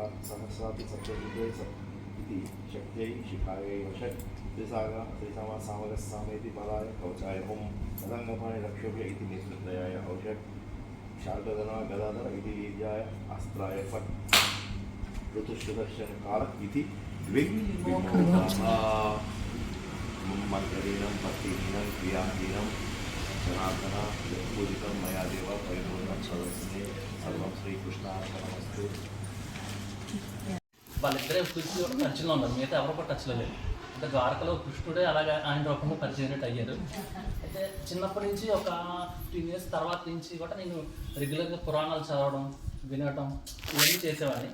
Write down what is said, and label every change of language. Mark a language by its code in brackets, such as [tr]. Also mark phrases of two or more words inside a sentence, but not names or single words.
[sa] सहस्राति सप्तजीवे इति शक्त्यै शिखायै वषट् त्रिसामा सामगस्सामेति बलाय कवचाय रथाङ्गपाणि रक्षोभ्य इति नेत्रत्रयाय औषध शार्गधन्वा गदाधर इति वीर्याय अस्त्राय फट् ऋतुषदर्शनकाल इति द्विग्विभूतः मन्त्रहीनं भक्तिहीनं क्रियाहीनं जनार्दन पूजितं मया देव परिपूर्णं सर्वस्मै सर्वं శ్రీకృష్ణార్పణమస్తు. [te] వాళ్ళిద్దరే కృష్ణుడు ఒక టచ్లో ఉన్నారు, మిగతా ఎవరు కూడా టచ్లో లేదు. అంటే ద్వారకలో కృష్ణుడే అలాగే ఆయన రూపంలో పరిచయం అయ్యారు. అయితే చిన్నప్పటి నుంచి ఒక 15 years తర్వాత నుంచి కూడా నేను రెగ్యులర్గా పురాణాలు చదవడం వినడం ఇవన్నీ చేసేవాడిని.